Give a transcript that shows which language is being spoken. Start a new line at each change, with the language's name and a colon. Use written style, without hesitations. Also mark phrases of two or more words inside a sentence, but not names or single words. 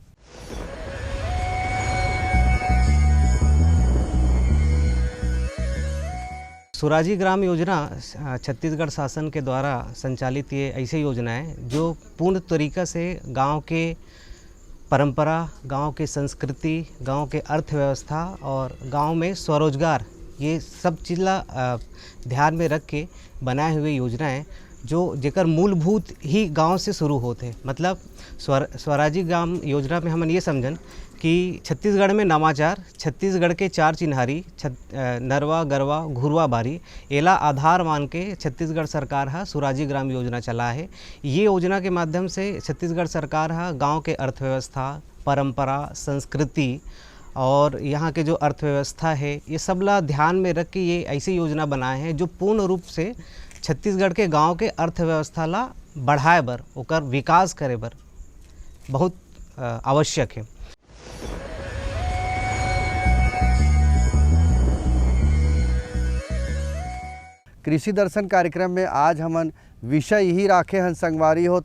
Chhattisgarhi: स्वराजी ग्राम योजना छत्तीसगढ़ शासन के द्वारा संचालित ये ऐसी योजना है जो पूर्ण तरीक़ा से गांव के परंपरा, गांव के संस्कृति, गांव के अर्थव्यवस्था और गांव में स्वरोजगार, ये सब चीज़ ध्यान में रख के बनाए हुए योजना है जो जेकर मूलभूत ही गांव से शुरू होते हैं। मतलब स्वराजी ग्राम योजना में हमन ये समझन कि छत्तीसगढ़ में नवाचार, छत्तीसगढ़ के चार चिन्हारी नरवा गरवा घुरवा बारी, एला आधार मान के छत्तीसगढ़ सरकार हा स्वराजी ग्राम योजना चला है। ये योजना के माध्यम से छत्तीसगढ़ सरकार हा गांव के अर्थव्यवस्था, परंपरा, संस्कृति और यहाँ के जो अर्थव्यवस्था है, ये सब ला ध्यान में रख के ये ऐसी योजना बनाए हैं जो पूर्ण रूप से छत्तीसगढ़ के गांव के अर्थव्यवस्था ला बढ़ाए बर, ओकर विकास करे बर बहुत आवश्यक है। कृषि दर्शन कार्यक्रम में आज हमन विषय यही राखे हन संगवारी हो।